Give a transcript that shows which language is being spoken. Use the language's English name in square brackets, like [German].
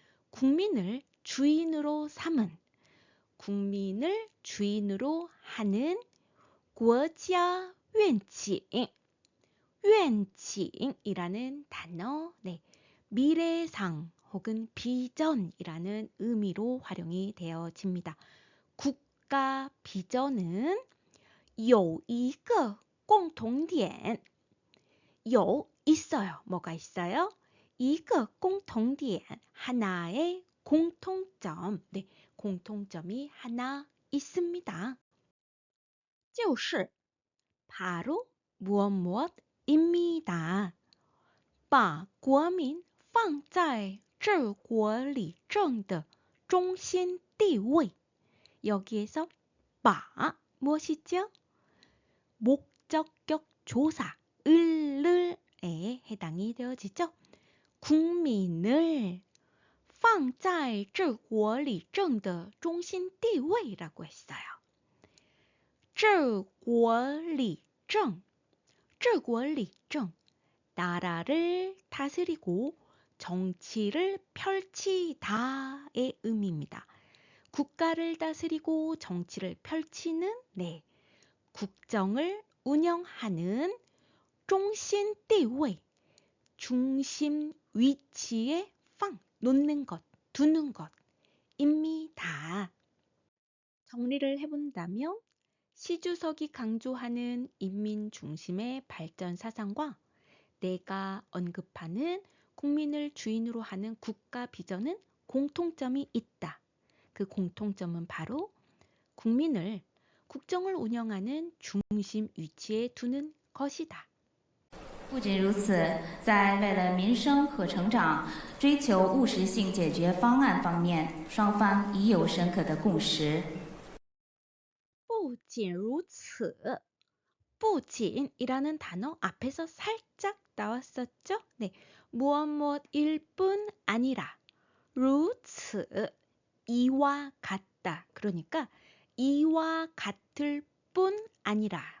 [Korean] 국민을 주인으로 삼은, 국민을 주인으로 하는 国家愿景, 愿景이라는 단어, 네, 미래상 혹은 비전이라는 의미로 활용이 되어집니다. 국가 비전은 [Chinese] 有一个共同点 [Korean] 有 있어요.뭐가 있어요? [Chinese] 一个共同点 [Korean] 하나의 공통점. 네, 공통점이 하나 있습니다. 就是 바로 무엇입니다. [Chinese] 把国民放在治国理政的中心地位. [Korean] 여기에서 把 무엇이죠? 목적격 조사, 을에 해당이 되어지죠. 국민을 [Chinese] 放在治国理政的中心地位 [Korean] 라고 했어요. 治国理政, 治国理政, 나라를 다스리고 정치를 펼치다의 의미입니다. 국가를 다스리고 정치를 펼치는, 네, 국정을 운영하는 中心地位, 중심 위치에 放, 놓는 것, 두는 것입니다. 정리를 해본다면 시주석이 강조하는 인민 중심의 발전 사상과 내가 언급하는 국민을 주인으로 하는 국가 비전은 공통점이 있다. 그 공통점은 바로 국민을 국정을 운영하는 중심 위치에 두는 것이다. [Chinese] 不仅如此，在为了民生和成长、追求务实性解决方案方面，双方已有深刻的共识。不仅如此, [Korean] 不仅이라는 단어 앞에서 살짝 나왔었죠? 네, 무엇일 뿐 아니라 如此, 이와 같다. 그러니까 이와 같을 뿐 아니라